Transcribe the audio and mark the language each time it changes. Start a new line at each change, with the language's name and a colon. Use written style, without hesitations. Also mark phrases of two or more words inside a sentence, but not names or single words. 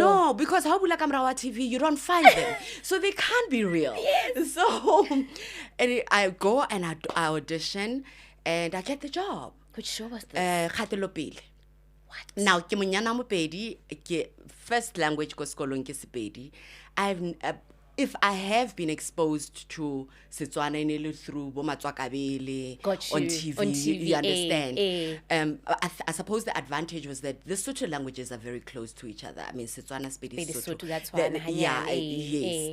English: No, because how like Amrawa TV, you don't find them. So they can't be real. Yes. So and I go and I audition and I get the job. Which show was this? What? Now, first language
Northern Sotho: ko sekolong ke
English: Sepedi. If I have been exposed to Setswana through Bomatswakabele on TV, you understand. I suppose the advantage was that the Sotho languages are very close to each other. I mean, Setswana, Sepedi, Sotho. That's why. Yes.